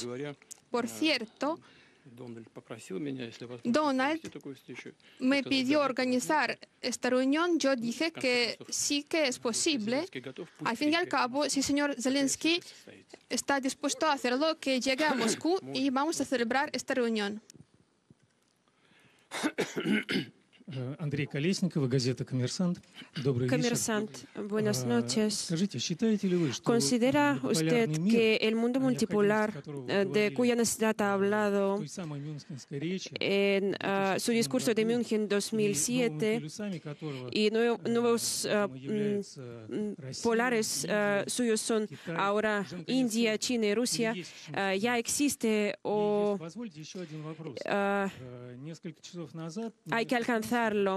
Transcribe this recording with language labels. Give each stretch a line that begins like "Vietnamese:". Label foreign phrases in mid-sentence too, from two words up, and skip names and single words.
Spanish: Por cierto, Donald me pidió organizar esta reunión. Yo dije que sí que es posible. Al fin y al cabo, si el señor Zelensky está dispuesto a hacerlo, que llegue a Moscú y vamos a celebrar esta reunión.
Russian: Андрей Колесников, газета «Коммерсант». Добрый вечер.
Spanish: Buenas noches.
Russian: Скажите, считаете ли вы, что
Spanish: ¿Considera usted que el mundo multipolar, de cuya necesidad ha hablado en su discurso de München 2007 y nuevos polares suyos son ahora India, China y Rusia, ya existe o hay que alcanzar pensarlo.